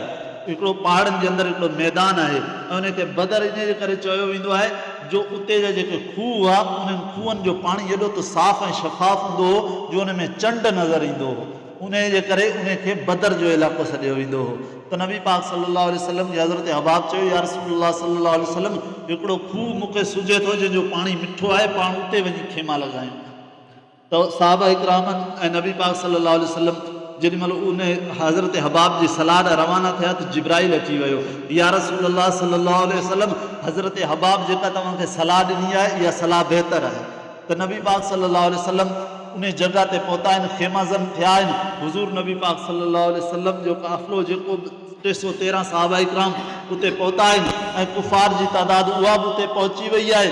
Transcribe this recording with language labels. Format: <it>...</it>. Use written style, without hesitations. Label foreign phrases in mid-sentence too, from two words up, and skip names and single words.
<sd>हिकिड़ो पहाड़नि जे अंदरि हिकिड़ो मैदान आहे, ऐं उनखे बदर इन जे करे चयो वेंदो आहे जो उते जा जेके खूह हुआ, उन्हनि खूहनि जो पाणी एॾो त साफ़ ऐं शफ़ाफ़ हूंदो हो जो उन में चंड नज़र ईंदो हो। उन जे करे उनखे बदर जो इलाइक़ो सॾियो वेंदो हो। त नबी पाक</sd> <ar>صلى الله عليه وسلم</ar> <sd>जे हज़रत हबाब चयो,</sd> <ar>يا رسول الله صلى الله عليه وسلم,</ar> <sd>हिकिड़ो खूह मूंखे सुझे थो जंहिंजो पाणी मिठो आहे, पाण उते वञी खेमा लॻायूं। त साहबा इकरामनि ऐं नबी पाक</sd> <ar>صلى الله عليه وسلم</ar> <sd>जेॾीमहिल उन हज़रत हबाब जी सलाह ॾांहुं रवाना थिया त जिब्राइल अची वियो।</sd> <ar>يا رسول الله صلى الله عليه وسلم,</ar> <sd>हज़रत हबाब जेका तव्हांखे सलाह ॾिनी आहे इहा सलाह बहितर आहे। त नबी पाक</sd> <ar>صلى الله عليه وسلم</ar> <sd>उन जॻह ते पहुता आहिनि, खेमाज़न थिया आहिनि। हुज़ूर नबी पाक</sd> <ar>صلى الله عليه وسلم</ar> <sd>जो काफ़िलो जेको 313 सहाबा इकराम उते पहुता आहिनि, ऐं कुफ़ार जी तादाद उहा बि उते पहुची वई आहे।</sd>